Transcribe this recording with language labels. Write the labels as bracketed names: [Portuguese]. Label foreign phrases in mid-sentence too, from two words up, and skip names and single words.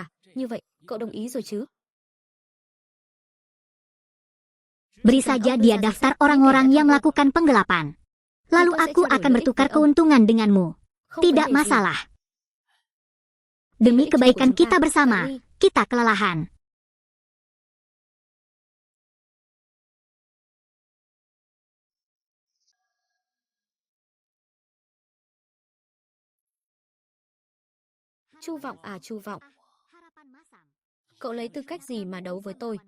[Indonesian] Beri saja dia daftar orang-orang yang melakukan penggelapan. Lalu aku akan bertukar keuntungan denganmu. Tidak masalah. Demi kebaikan kita bersama, kita kelelahan. [Vietnamese] Chu Vọng à Chu Vọng. Cậu lấy tư cách gì mà đấu với tôi?